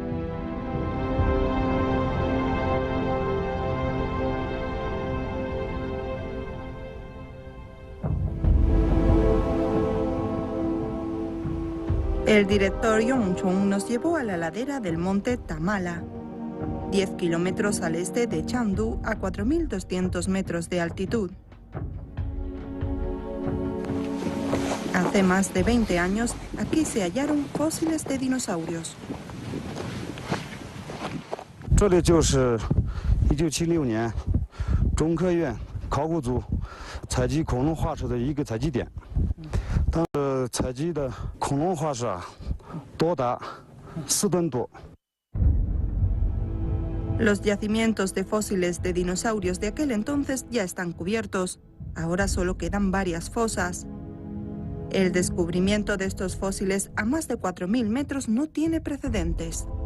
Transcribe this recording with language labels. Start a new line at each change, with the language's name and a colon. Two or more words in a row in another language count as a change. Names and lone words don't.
Spanish: El director Yongchong nos llevó a la ladera del monte Tamala, 10 kilómetros al este de Chandu, a 4.200 metros de altitud. Hace más de 20 años, aquí se hallaron fósiles de dinosaurios.
Chinese: 这里就是1976年中科院考古组采集恐龙化石的一个采集点。当时采集的恐龙化石多达4吨多。
Spanish: Los yacimientos de fósiles de dinosaurios de aquel entonces ya están cubiertos. Ahora solo quedan varias fosas. El descubrimiento de estos fósiles a más de 4.000 metros no tiene precedentes.